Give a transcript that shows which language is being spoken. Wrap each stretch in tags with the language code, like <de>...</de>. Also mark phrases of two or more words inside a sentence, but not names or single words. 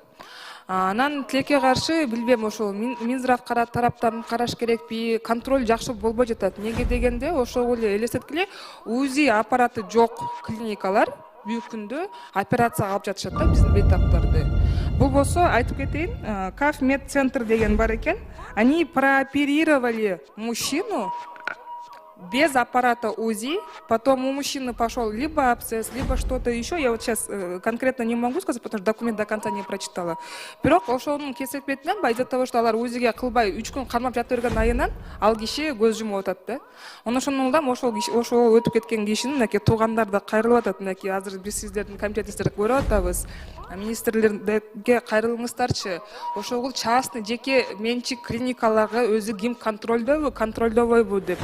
<ky>Анан тилекке каршы билбем, ошол Минздрав тараптан караш керекпи, контроль жакшы болбой жатат. Неге дегенде, ошол эле элестеткиле, УЗИ аппараты жок клиникалар бүгүнкү күндө операцияга алып жатышат да биздин бейтаптарды. Бул болсо айтып кетейин, КАФ медцентр деген бар экен.</ky> <ru>Они прооперировали мужчину без аппарата УЗИ, потом у мужчины пошел либо абсцесс, либо что-то еще. Я вот сейчас конкретно не могу сказать, потому что документ до конца не прочитала.</ru> <ky>Бирок ошонун кесепетинен</ky> <ru>из-за того, что</ru> <ky>алар УЗИге кылбай 3 күн кармап жата берген айынан ал киши көз жумуп атат да. Ошондон улам ошол өтүп кеткен кишинин мынакей туугандары да кайрылып атат. Мынакей азыр биз сиздердин комитетиңиздерди көрүп атабыз. Министрлерге кайрылыңыздарчы. Ошол частный жеке менчик клиникаларга өзү ким контролдобойбу деп.</ky>